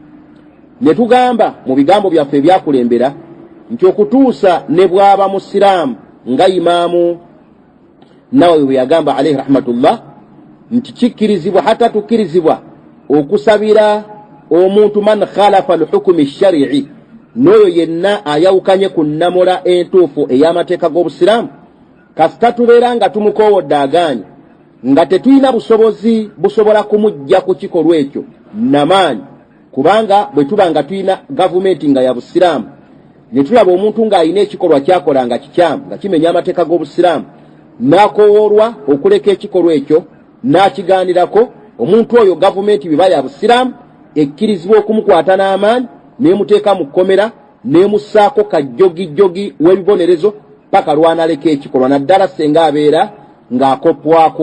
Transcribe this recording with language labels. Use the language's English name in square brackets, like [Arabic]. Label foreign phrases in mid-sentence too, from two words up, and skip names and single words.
[Ganda] Ne tugamba mu bigambo byaffe ebyakulembera nti okutuusa ne bw'aba musiraamu nga Imaamu Nawawi bwe yagamba [Arabic] عليه رحمة الله [Ganda] nti kikkirizibwa hata tukkirizibwa okusabira omuntu [Arabic] من خالف الحكم الشرعي, [Ganda] n'oyo yenna ayawukanye ku nnamula entuufu ey'amateeka g'obusiraamu. Kasita tubeera nga tumukoowodde agaanye nga tetulina busobozi busobola kumujja ku kikolwa ekyo namaanyi, kubanga bwe tuba nga tulina gavumenti nga ya busiraamu ne tulaba omuntu ng'alina ekikolwa kyakola nga kikyamu nga kimenya amateeka g'obusiraamu, n'akoowoolwa okuleka ekikolwa ekyo n'akigaanirako, omuntu oyo gavumenti biba ya busiraamu ekkirizibwa okumukwata n'amaanyi nemuteeka mu kkomera nemussaako kajjogijjogi w'ebibonerezo paka lwanaleka ekikolwa, naddala senga abeera ng'akoppwako.